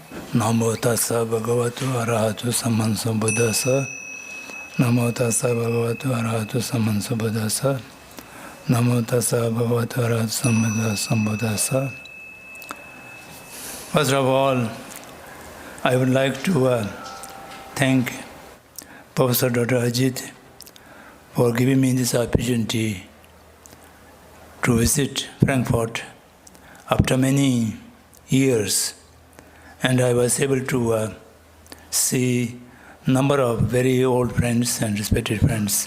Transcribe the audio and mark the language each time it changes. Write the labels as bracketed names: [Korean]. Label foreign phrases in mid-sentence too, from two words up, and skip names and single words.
[Pali] Namo tassa bhagavato arahato sammasambuddhassa. Namo tassa bhagavato arahato sammasambuddhassa. Namo tassa bhagavato arahato sammasambuddhassa. [English] First of all, I would like to thank Professor Dr. Ajit for giving me this opportunity to visit Frankfurt after many years, and I was able to see a number of very old friends and respected friends.